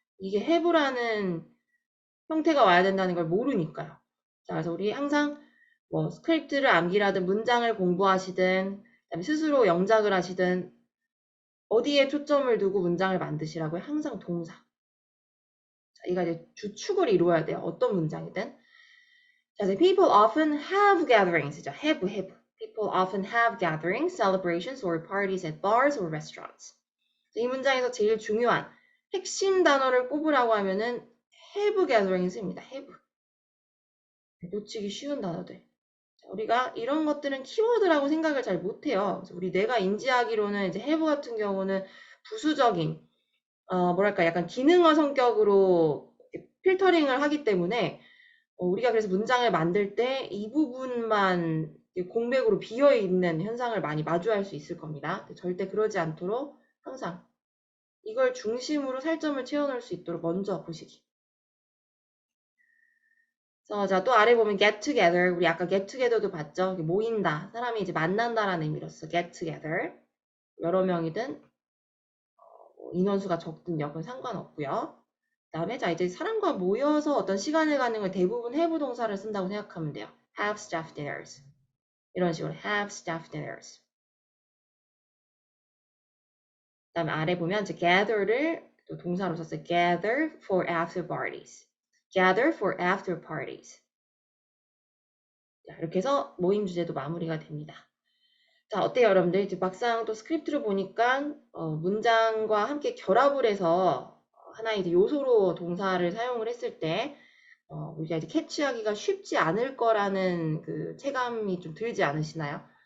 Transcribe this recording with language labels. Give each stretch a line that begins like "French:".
Korean: 이게 have라는 형태가 와야 된다는 걸 모르니까요. 자, 그래서 우리 항상 뭐 스크립트를 암기라든 문장을 공부하시든 그다음에 스스로 영작을 하시든 어디에 초점을 두고 문장을 만드시라고요? 항상 동사. 자, 이가 이제 주축을 이루어야 돼요. 어떤 문장이든. 자, 이제
English: people often have gatherings이죠. have. People often have gatherings, celebrations, or parties at bars or restaurants.
Korean: 이 문장에서 제일 중요한 핵심 단어를 꼽으라고 하면은
English: have gatherings
Korean: 입니다. have. 놓치기 쉬운 단어들. 자, 우리가 이런 것들은 키워드라고 생각을 잘 못해요. 그래서 우리 뇌가 인지하기로는 이제 have 같은 경우는 부수적인, 뭐랄까, 약간 기능어 성격으로 필터링을 하기 때문에 우리가 그래서 문장을 만들 때 이 부분만 공백으로 비어 있는 현상을 많이 마주할 수 있을 겁니다. 절대 그러지 않도록 항상 이걸 중심으로 살점을 채워놓을 수 있도록 먼저 보시기. 자, 또 아래 보면
English: get together.
Korean: 우리 아까 get together도 봤죠? 모인다. 사람이 이제 만난다라는 의미로서
English: get together.
Korean: 여러 명이든 인원수가 적든 여건 상관없고요. 그다음에 자 이제 사람과 모여서 어떤 시간을 갖는 걸 대부분 have 동사를 쓴다고 생각하면 돼요.
English: have staff dinners.
Korean: 이런 식으로
English: have staff dinners.
Korean: 그다음에 아래 보면 이제 gather를 또 동사로 썼어요.
English: gather for after parties. gather for after parties.
Korean: 자, 이렇게 해서 모임 주제도 마무리가 됩니다. 자, 어때요, 여러분들? 이제 막상 또 스크립트를 보니까 문장과 함께 결합을 해서 하나의 이제 요소로 동사를 사용을 했을 때 우리가 이제 캐치하기가 쉽지 않을 거라는 그 체감이 좀 들지 않으시나요?